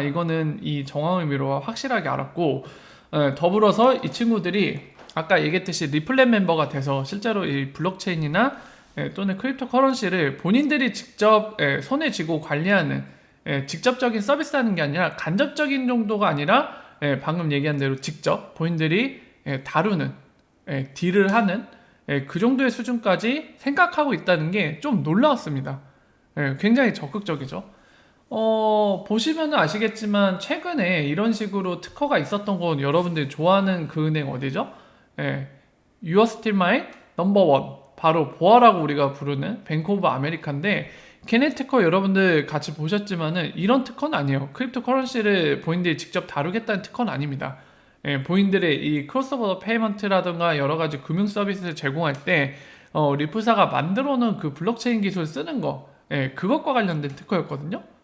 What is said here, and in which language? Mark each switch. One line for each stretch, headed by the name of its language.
Korean: 이거는 이 정황의미로 확실하게 알았고 더불어서 이 친구들이 아까 얘기했듯이 리플렛 멤버가 돼서 실제로 이 블록체인이나 또는 크립토 커런시를 본인들이 직접 손에 쥐고 관리하는 직접적인 서비스하는 게 아니라 간접적인 정도가 아니라 방금 얘기한 대로 직접 본인들이 다루는 딜을 하는 그 정도의 수준까지 생각하고 있다는 게 좀 놀라웠습니다. 굉장히 적극적이죠. 보시면 아시겠지만 최근에 이런 식으로 특허가 있었던 건 여러분들이 좋아하는 그 은행 어디죠?
English: You are still my number one.
Korean: 바로 보아라고 우리가 부르는 뱅크 오브 아메리카인데 걔네 특허 여러분들 같이 보셨지만은 이런 특허는 아니에요. 크립토 커런시를 본인들이 직접 다루겠다는 특허는 아닙니다. 본인들의 이 크로스오버 페이먼트라든가 여러 가지 금융 서비스를 제공할 때 리프사가 만들어 놓은 그 블록체인 기술을 쓰는 거 그것과 관련된 특허였거든요.